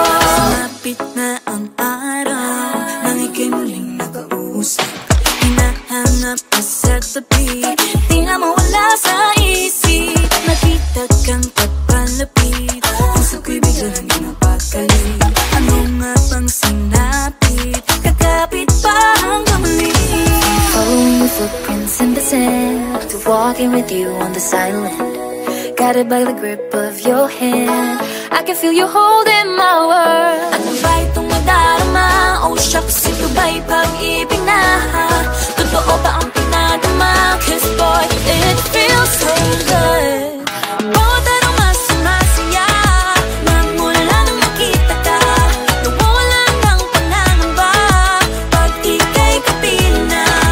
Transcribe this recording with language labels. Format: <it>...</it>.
<tl>Sumapit na ang araw nang ika'y muling nakausap. Hinahanap ka sa tabi, di na mawala sa isip. Nakita kang papalapit, puso ko'y bigla lang ginapakali. Ano nga bang sinapit, kakapit pa hanggang muli.</tl> <en>Following your footprints in the sand, to walking with you on this island, guided by the grip of your hand. I can feel you holding my world.</en> <tl>Ano ba itong nadarama? Oh shucks, ito ba'y pag-ibig na? Totoo ba ang pinadama?</tl> <en>'Cause boy, it feels so good.</en> <tl>Bawat aroma sumasaya, magmula nang makita ka. Nawawala ng pangangamba pag ika'y kapiling na.</tl>